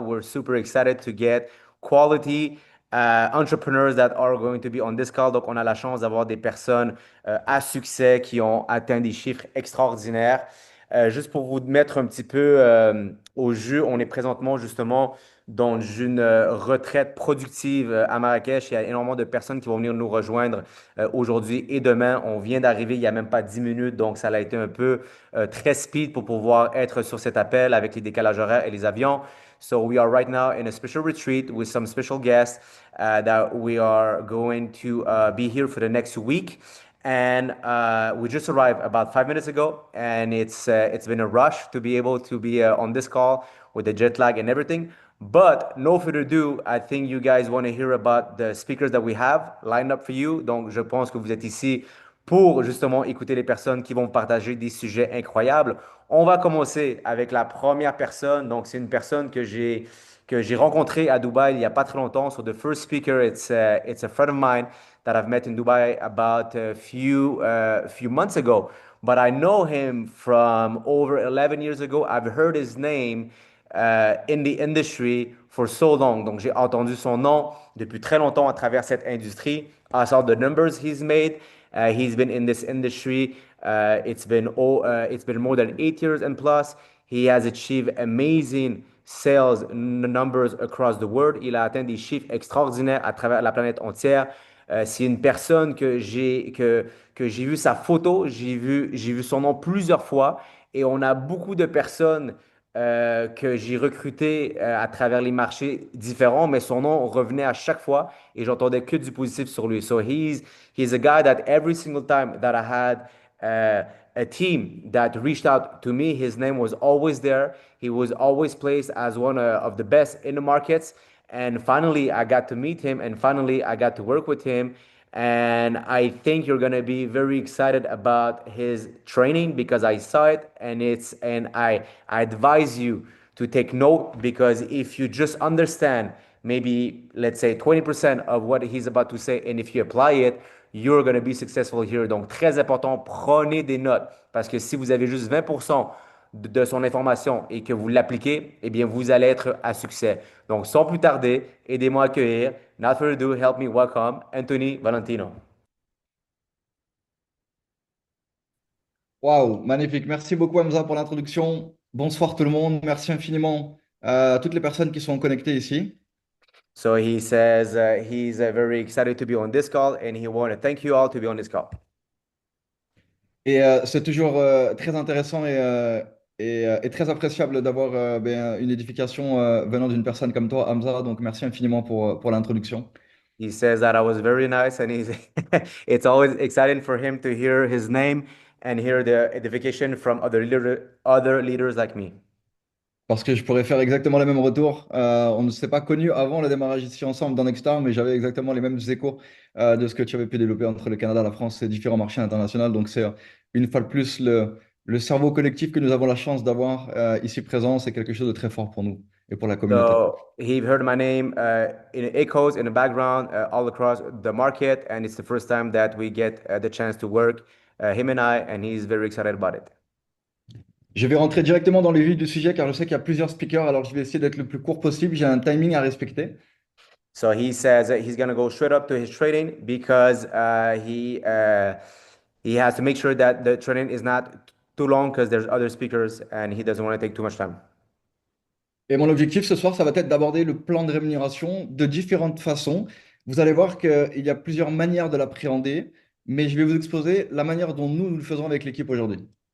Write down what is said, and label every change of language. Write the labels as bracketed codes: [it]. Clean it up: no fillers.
[en] We're super excited to get quality entrepreneurs that are going to be on this call. [fr] Donc, on a la chance d'avoir des personnes à succès qui ont atteint des chiffres extraordinaires. Juste pour vous mettre un petit peu au jeu, on est présentement justement dans une retraite productive à Marrakech. Il y a énormément de personnes qui vont venir nous rejoindre aujourd'hui et demain. On vient d'arriver il n'y a même pas 10 minutes, donc ça a été un peu très speed pour pouvoir être sur cet appel avec les décalages horaires et les avions. [en] So we are right now in a special retreat with some special guests that we are going to be here for the next week. And we just arrived about 5 minutes ago, and it's been a rush to be able to be on this call with the jet lag and everything. But no further ado, I think you guys want to hear about the speakers that we have lined up for you. [fr] Donc, je pense que vous êtes ici pour justement écouter les personnes qui vont partager des sujets incroyables. On va commencer avec la première personne. Donc, c'est une personne que j'ai rencontrée à Dubaï il n'y a pas très longtemps. [en] So the first speaker, it's a friend of mine that I've met in Dubai about a few months ago. But I know him from over 11 years ago. I've heard his name in the industry for so long. [fr] Donc, j'ai entendu son nom depuis très longtemps à travers cette industrie. [en] I saw the numbers he's made. He's been in this industry. It's been more than 8 years and plus. He has achieved amazing sales numbers across the world. [fr] Il a atteint des chiffres extraordinaires à travers la planète entière. C'est une personne que j'ai vu sa photo, j'ai vu son nom plusieurs fois et on a beaucoup de personnes que j'ai recrutées à travers les marchés différents, mais son nom revenait à chaque fois et j'entendais que du positif sur lui. [en] So he's a guy that every single time that I had a team that reached out to me, his name was always there. He was always placed as one of the best in the markets. And finally, I got to meet him, and finally, I got to work with him. And I think you're gonna be very excited about his training because I saw it, and I advise you to take note because if you just understand maybe let's say 20% of what he's about to say, and if you apply it, you're gonna be successful here. [fr] Donc très important, prenez des notes parce que si vous avez juste 20% de son information et que vous l'appliquez, eh bien, vous allez être à succès. Donc, sans plus tarder, aidez-moi à accueillir. [en] Not further ado, help me welcome Anthony Valentino. [fr] Waouh, magnifique. Merci beaucoup, Hamza, pour l'introduction. Bonsoir tout le monde. Merci infiniment à toutes les personnes qui sont connectées ici. [en] So he says he's very excited to be on this call and he want to thank you all to be on this call. [fr] Et c'est toujours très intéressant et très appréciable d'avoir une édification venant d'une personne comme toi, Hamza. Donc, merci infiniment pour l'introduction. [en] He says that I was very nice and it's always exciting for him to hear his name and hear the edification from other leaders like me. [fr] Parce que je pourrais faire exactement le même retour. On ne s'est pas connus avant le démarrage ici ensemble dans Nextstar, mais j'avais exactement les mêmes échos de ce que tu avais pu développer entre le Canada, la France et différents marchés internationaux. Donc c'est une fois de plus le cerveau collectif que nous avons la chance d'avoir ici présent. C'est quelque chose de très fort pour nous et pour la communauté. [en] So he heard my name in echoes in the background all across the market, and it's the first time that we get the chance to work, him and I, and he's very excited about it. [fr] Je vais rentrer directement dans le vif du sujet car je sais qu'il y a plusieurs speakers, alors je vais essayer d'être le plus court possible. J'ai un timing à respecter. [en] So he says that he's gonna go straight up to his trading because he has to make sure that the trading is not too long because there's other speakers and he doesn't want to take too much time. [fr] Et mon objectif ce soir, ça va être d'aborder le plan de rémunération de différentes façons. Vous allez voir qu'il y a plusieurs manières de l'appréhender, mais je vais vous exposer la manière dont nous le faisons avec l'équipe aujourd'hui.